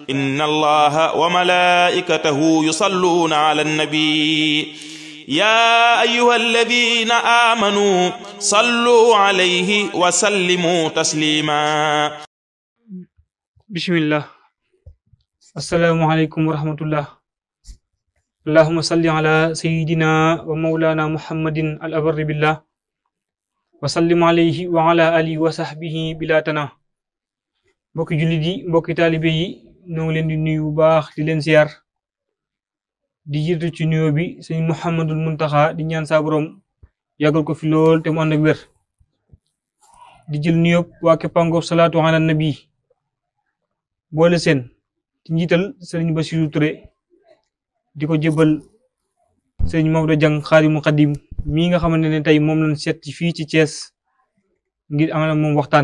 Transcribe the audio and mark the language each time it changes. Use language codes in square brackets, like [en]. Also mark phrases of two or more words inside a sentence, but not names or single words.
[ar] إن الله وملائكته يصلون على النبي يا أيها الذين آمنوا صلوا عليه وسلموا تسليما. bismillah. السلام عليكم ورحمة الله. اللهم صل على سيدنا ومولانا محمد الأبر بالله وسلم عليه وعلى آله وصحبه بلا تناه. [wo] mbokki jullit yi, mbokki taalibe yi, ñoo ngi leen di nuyu bu baax di leen ziar di jiitu ci nuyoo bi sëñ Muhammadul Muntaxa di ñaan saa borom yàggal ko fi lool te mu ànd ak wér. di jël nuyoo waa Képpangoor [ar] صلاة على النبي [wo] boole seen ci njiital sëriñ Basiru Ture di ko jëbal sëriñ Maodo Jang Xaadimu Xadim mii nga xamante ne tey moom lañ seet ci fii ci Thiès ngir amal moom waxtaan.